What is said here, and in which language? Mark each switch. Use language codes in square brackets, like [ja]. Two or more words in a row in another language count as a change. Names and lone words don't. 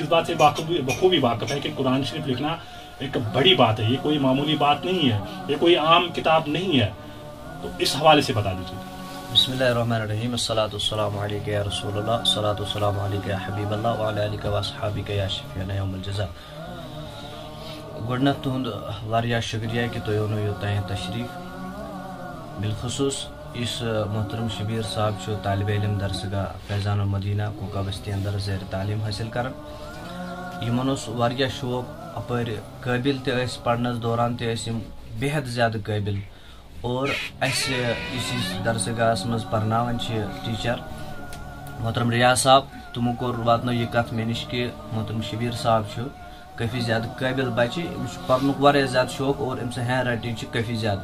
[ur] اس بات سے بخوبی واقف ہے کہ قرآن شریف لکھنا ایک بڑی بات ہے، یہ کوئی معمولی بات نہیں ہے، یہ کوئی عام کتاب نہیں ہے. تو اس حوالے سے بتا دیجیے. [ar] بسم اللہ الرحمن الرحیم. الصلاۃ والسلام علیک یا رسول اللہ، الصلاۃ والسلام علیک یا حبیب اللہ، وعلی آلک و اصحابک یا شفیعنا یوم الجزاء. [ks] گۄڈنیٚتھ تُہُنٛد واریاہ شُکریہ کہ تُہۍ اوٚنوٕ یوٚتانۍ تشریف. بالخصوص اس محترم شبیر صاحب چھُ طالب علم درسگاہ فیضان المدینہ کوکا بستی اندر زیر تعلیم حٲصِل کران. یِمن اوس واریاہ شوق، اپٲرۍ قٲبِل تہِ ٲسۍ پرنس دوران تہِ ٲسۍ یِم بے حد زیادٕ قٲبِل. اور اَسہِ یُس درسگاہس منٛز پرناوان چھِ ٹیٖچر محترم ریاض صاحب، تِمو کوٚر واتنٲو یہِ کتھ مےٚ نِش کہ محترم شبیر صاحب چھُ کٲفی زیادٕ قٲبِل بچہِ، أمِس چھُ پرنُک واریاہ زیادٕ شوق اور أمۍ سٕنٛز [en] hand writing [ks] چھِ کٲفی زیادٕ.